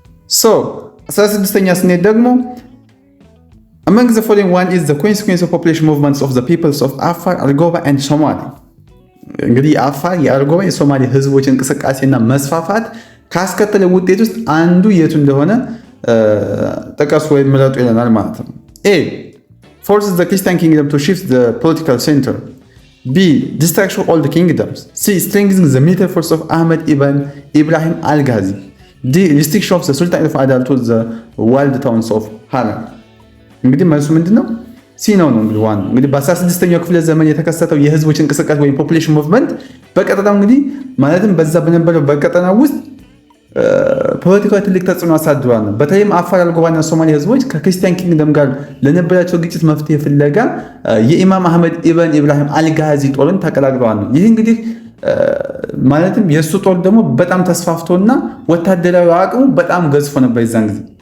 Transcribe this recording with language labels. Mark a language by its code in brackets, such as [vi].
[am] 16ኛ ስንሄድ ደግሞ [en] among the following one is the consequence of population movements of the peoples of Afar, Argoba and Somali. [am] እንግዲህ የአፋር የአርጎባ የሶማሌ ህዝቦች እንቅስቃሴና መስፋፋት ካስከተለ ውጤት ውስጥ አንዱ የቱ እንደሆነ ጠቀሱ ወይም ምረጡ ይለናል ማለት ነው። [en] A forces the Christian kingdom to shift the political center. B destruction of all the kingdoms. C strengthening the military force of Ahmed ibn Ibrahim al-Ghazi. D restriction of the Sultan of Adal to the walled towns of Haran. [am] እንግዲህ መልሱ ምንድነው? ሲ ነው እንግዲህ ዋን እንግዲህ በ16ኛው ክፍለ ዘመን የተከሰተው የህዝቦች እንቅስቃሴ ወይም ፖፑሌሽን ሙቭመንት በቀጠናው እንግዲህ ማለትም በዛ በነበረው በቀጠናው ውስጥ ፖለቲካዊ ትልቅ ተጽዕኖ አሳድሯል። በተለይም አፋር፣ አርጎባና ሶማሌ ህዝቦች ከክርስቲያን ኪንግደም ጋር ለነበራቸው ግጭት መፍትሄ ፍለጋ የኢማም አህመድ ኢብን ኢብራሂም አልጋዚ ጦርን ተቀላቅለዋል። ይህ እንግዲህ ማለትም የሱ ጦር ደግሞ በጣም ተስፋፍቶና ወታደራዊ አቅሙ በጣም ገዝፎ ነበር ይዛን ጊዜ